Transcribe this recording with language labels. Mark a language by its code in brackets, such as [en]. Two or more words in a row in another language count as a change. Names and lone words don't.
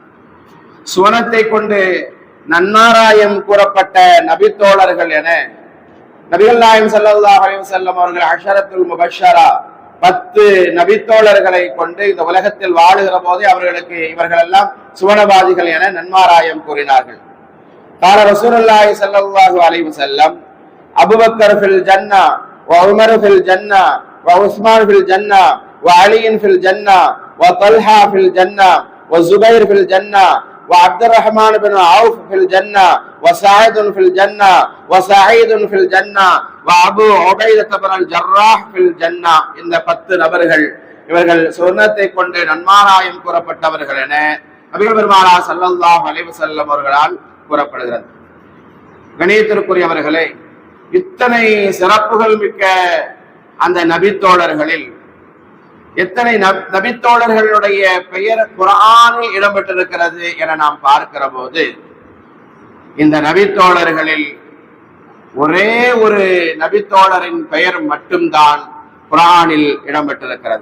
[ta] சுவனத்தை கொண்டு நன்மாராயம் கூறப்பட்ட நபித்தோழர்கள் என நபிகள் நாயகம் [ar] صلى الله عليه وسلم [ta] அவர்கள் [ar] العشرة المبشرة [ta] 10 நபித்தோழர்களை கொண்டு இந்த உலகத்தில் வாழுகிற போதே அவர்களுக்கு இவர்கள் எல்லாம் சுவனவாதிகள் என நன்மாராயம் கூறினார்கள். [ar] قال رسول الله صلى الله عليه وسلم أبو بكر في الجنة وعمر في الجنة وعثمان في الجنة وعلي في الجنة وطلحة في الجنة والزبير في الجنة وعبد الرحمن بن عوف في الجنة وسعيد في الجنة وسعيد في الجنة وأبو عبيدة بن الجراح في الجنة. [ta] இந்த 10 நபர்கள் இவர்கள் சுவனத்தை கொண்டு நன்மாராயம் கூறப்பட்டவர்கள் என நபிகள் பெருமானார் [ar] صلى الله عليه وسلم [ta] அவர்களால் கூறப்படுகிறது. கணியத்திற்குரியவர்களே, இத்தனை சிறப்புகள் மிக்க அந்த நபித்தோழர்களில் எத்தனை நபித்தோழர்களுடைய பெயர் குர்ஆனில் இடம்பெற்றிருக்கிறது என நாம் பார்க்கிற போது, இந்த நபித்தோழர்களில் ஒரே ஒரு நபித்தோழரின் பெயர் மட்டும்தான் குர்ஆனில் இடம்பெற்றிருக்கிறது.